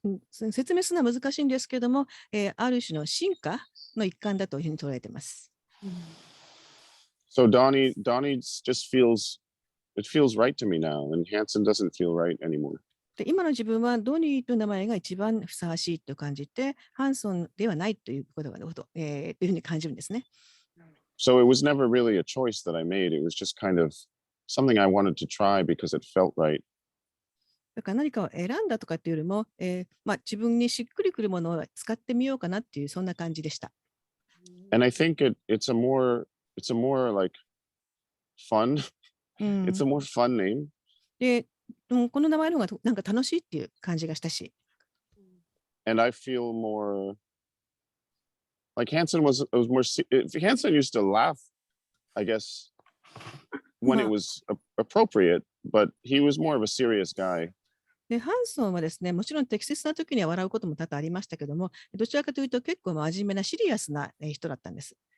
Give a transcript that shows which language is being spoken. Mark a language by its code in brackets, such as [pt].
[ja] 説明するのは難しいんですけども、ある種の進化の一環だというふうに捉えています。 [en] So Donnie just feels right to me now, and Hanson doesn't feel right anymore. [ja] で今の自分はドニーという名前が一番ふさわしいと感じて、ハンソンではないということが、というふうに感じるんですね。 [en] So it was never really a choice that I made. It was just kind of something I wanted to try because it felt right. [ja] だから何かを選んだとかっていうよりも、自分にしっくりくるものを使ってみようかなっていうそんな感じでした。 [en] And I think it's a more like fun. It's a more fun name. [ja] で、この名前の方がなんか楽しいっていう感じがしたし。 [en] And I feel more like Hanson was more. Hanson used to laugh, I guess, when it was appropriate, but he was more of a serious guy. [ja] で、ハンソンはですね、もちろん適切な時には笑うことも多々ありましたけども、どちらかというと結構真面目なシリアスな人だったんです。